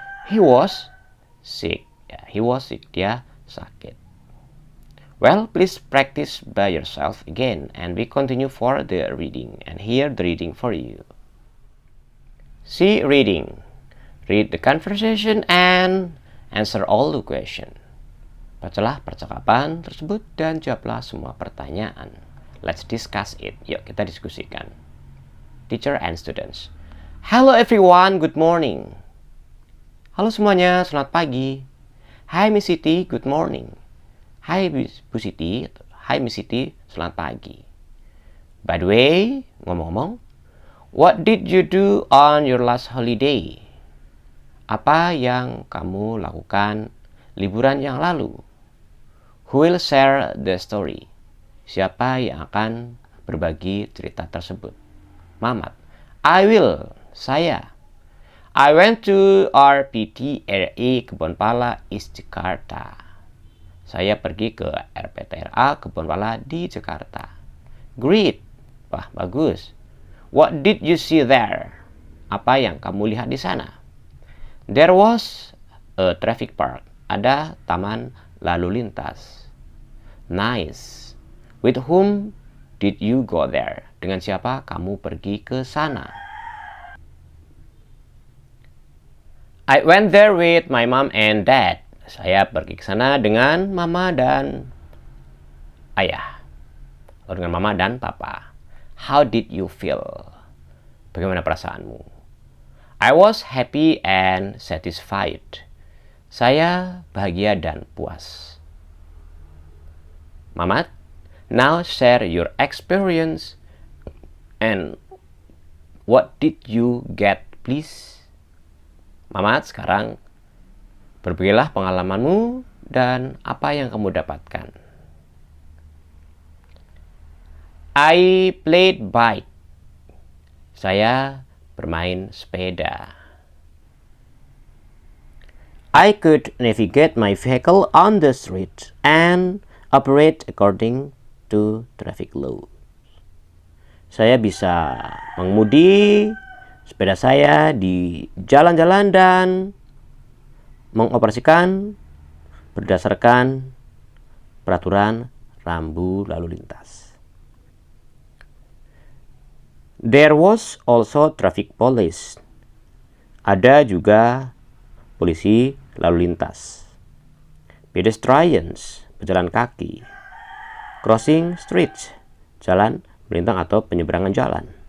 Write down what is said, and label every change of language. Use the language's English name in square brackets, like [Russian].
[English] He was sick. He was sick. [Indonesian] Dia sakit. [English] Well, please practice by yourself again. And we continue for the reading. And here the reading for you. See reading. Read the conversation and answer all the questions. [Indonesian] Bacalah percakapan tersebut dan jawablah semua pertanyaan. [English] Let's discuss it. [Indonesian] Yuk kita diskusikan. [English] Teacher and students. Hello everyone, good morning. [Indonesian] Halo semuanya, selamat pagi. [English] Hi Miss Siti, good morning. [Indonesian] Hai Bu Siti, Hai Miss Siti, selamat pagi. [English] By the way, [Indonesian] ngomong-ngomong, [English] what did you do on your last holiday? [Indonesian] Apa yang kamu lakukan liburan yang lalu? [English] Who will share the story? [Indonesian] Siapa yang akan berbagi cerita tersebut? [English] Mamat. I will. Saya. I went to RPTRA Kebonpala East Jakarta. [Indonesian] Saya pergi ke RPTRA Kebonpala di Jakarta. Great. Wah, bagus. [English] What did you see there? [Indonesian] Apa yang kamu lihat di sana? [English] There was a traffic park. [Indonesian] Ada taman lalu lintas. [English] Nice. With whom did you go there? [Indonesian] Dengan siapa kamu pergi ke sana? [English] I went there with my mom and dad. [Indonesian] Saya pergi ke sana dengan mama dan ayah. Atau dengan mama dan papa. [English] How did you feel? [Indonesian] Bagaimana perasaanmu? [English] I was happy and satisfied. [Indonesian] Saya bahagia dan puas. [English] Mamat, now share your experience and what did you get, please? [Indonesian] Mamat, sekarang berbagilah pengalamanmu dan apa yang kamu dapatkan. [English] I played bike. [Indonesian] Saya bermain sepeda. [English] I could navigate my vehicle on the street and operate according to traffic law. [Indonesian] Saya bisa mengemudi sepeda saya di jalan-jalan dan mengoperasikan berdasarkan peraturan rambu lalu lintas. [English] There was also traffic police. [Indonesian] Ada juga polisi lalu lintas. [English] Pedestrians, [Indonesian] pejalan kaki. [English] Crossing streets, [Indonesian] jalan melintang atau penyeberangan jalan.